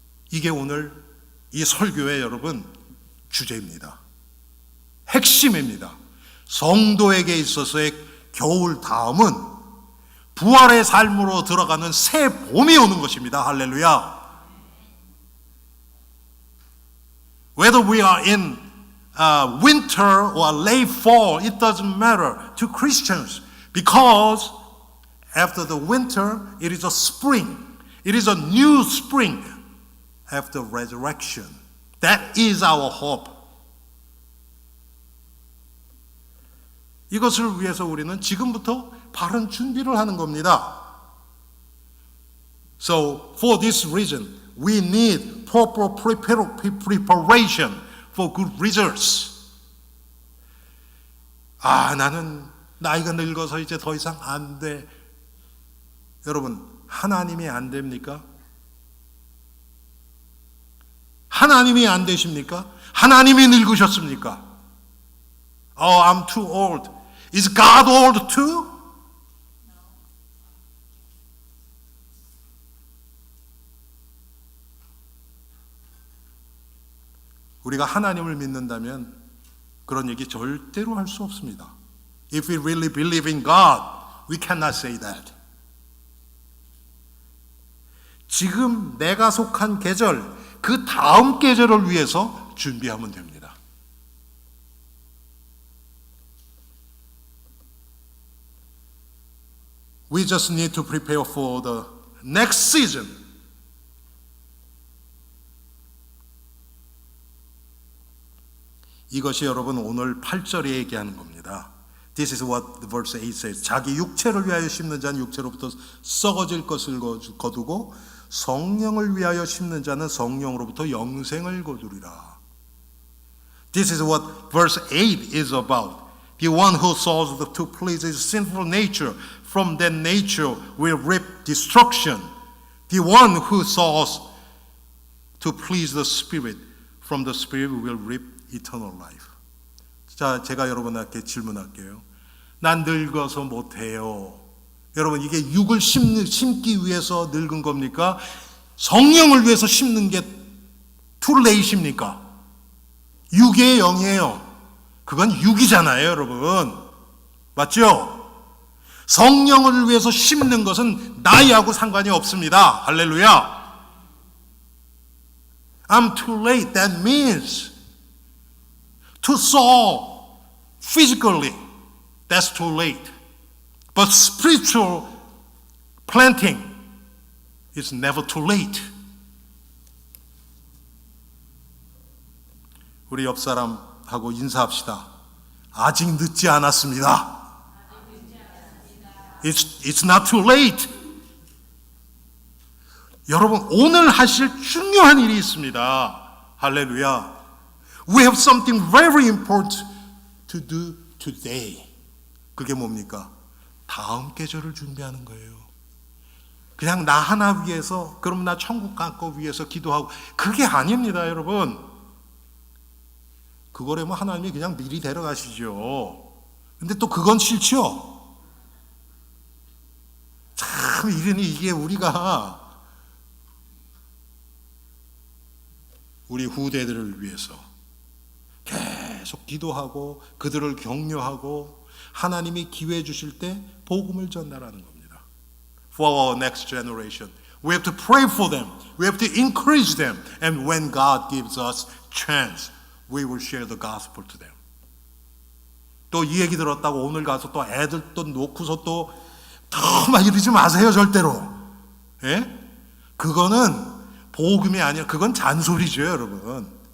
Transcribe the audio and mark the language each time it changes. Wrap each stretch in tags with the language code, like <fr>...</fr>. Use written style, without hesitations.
<ko>이게 오늘 이 설교의 여러분 주제입니다. 핵심입니다. 성도에게 있어서의 겨울 다음은 부활의 삶으로 들어가는 새 봄이 오는 것입니다. 할렐루야.</ko> <en>Whether we are in winter or late fall, it doesn't matter to Christians, because after the winter, it is a spring. It is a new spring after resurrection. That is our hope.</en> <ko>이것을 위해서 우리는 지금부터 바른 준비를 하는 겁니다.</ko> <en>So, for this reason, we need proper preparation for good results.</en> <ko>나는 나이가 늙어서 이제 더 이상 안 돼. 여러분, 하나님이 안 됩니까? 하나님이 안 되십니까? 하나님이 늙으셨습니까?</ko> <en>I'm too old. Is God old too?</en> <ko>우리가 하나님을 믿는다면 그런 얘기 절대로 할 수 없습니다.</ko> <en>If we really believe in God, we cannot say that.</en> <ko>지금 내가 속한 계절, 그 다음 계절을 위해서 준비하면 됩니다.</ko> <en>We just need to prepare for the next season.</en> <ko>이것이 여러분 오늘 8절에 얘기하는 겁니다.</ko> <en>This is what the verse 8 says.</en> <ko>자기 육체를 위하여 심는 자는 육체로부터 썩어질 것을 거두고 성령을 위하여 심는 자는 성령으로부터 영생을 거두리라.</ko> <en>This is what verse 8 is about. The one who sows to please his sinful nature, from that nature will reap destruction. The one who sows to please the Spirit, from the Spirit will reap eternal life.</en> <ko>자, 제가 여러분에게 질문할게요. 난 늙어서 못해요. 여러분, 이게 육을 심기 위해서 늙은 겁니까? 성령을 위해서 심는 게</ko> <en>too late</en> <ko>입니까? 육의 영이에요. 그건 육이잖아요, 여러분. 맞죠? 성령을 위해서 심는 것은 나이하고 상관이 없습니다. 할렐루야.</ko> <en>I'm too late. That means to sow physically, that's too late. But spiritual planting is never too late.</en> <ko>우리 옆 사람하고 인사합시다. 아직 늦지 않았습니다.</ko> <en>It's not too late.</en> <ko>여러분, 오늘 하실 중요한 일이 있습니다. 할렐루야.</ko> <en>We have something very important to do today.</en> <ko>그게 뭡니까? 다음 계절을 준비하는 거예요. 그냥 나 하나 위해서, 그럼 나 천국 갈 거 위해서 기도하고, 그게 아닙니다, 여러분. 그거라면 하나님이 그냥 미리 데려가시죠. 근데 또 그건 싫죠. 참 이러니 이게 우리가 우리 후대들을 위해서 계속 기도하고 그들을 격려하고 하나님이 기회 주실 때 복음을 전달하는 겁니다.</ko> <en>For our next generation, we have to pray for them. We have to encourage them. And when God gives us chance, we will share the gospel to them.</en> <ko>또 이 얘기 들었다고 오늘 가서 또 애들 또 놓고서 또 막 이러지 마세요, 절대로. 예? 그거는 복음이 아니라 그건 잔소리죠, 여러분.</ko>